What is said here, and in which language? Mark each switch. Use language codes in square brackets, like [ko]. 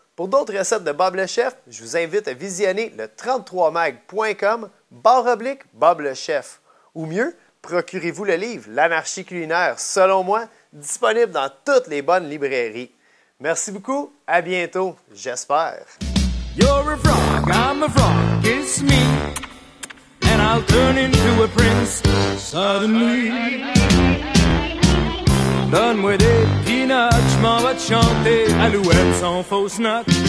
[fr] Pour d'autres recettes de Bob le Chef, je vous invite à visionner le 33mag.com/Bob le Chef. Ou mieux, procurez-vous le livre L'anarchie culinaire, selon moi, disponible dans toutes les bonnes librairies. Merci beaucoup, à bientôt, j'espère. [en] You're a frog, I'm a frog, kiss me, and I'll turn into a prince suddenly. [fr] Donne-moi des peanuts, je m'en vais te chanter Alouette sans fausse note.